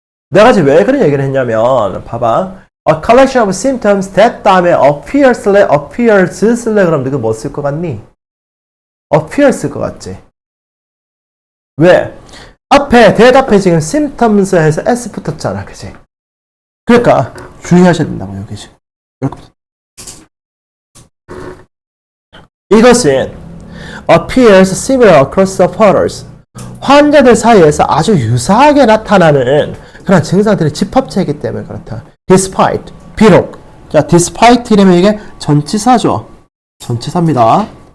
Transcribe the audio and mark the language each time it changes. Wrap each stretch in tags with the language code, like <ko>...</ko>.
<ko>내가 지금 왜 그런 얘기를 했냐면 봐봐.</ko> <en>A collection of symptoms that</en> <ko>다음에 appears 그럼 너가 뭐 쓸 것 같니? appear 쓸 것 같지? 왜? 앞에 대답에 지금 symptoms 해서 s 붙었잖아. 그치? 그러니까 주의하셔야 된다고 여기 지금. 이것은</ko> <en>appears similar across supporters.</en> <ko>환자들 사이에서 아주 유사하게 나타나는 그런 증상들의 집합체이기 때문에 그렇다. despite, 비록. 자, despite 이라면 이게 전치사죠. 전치사입니다.</ko>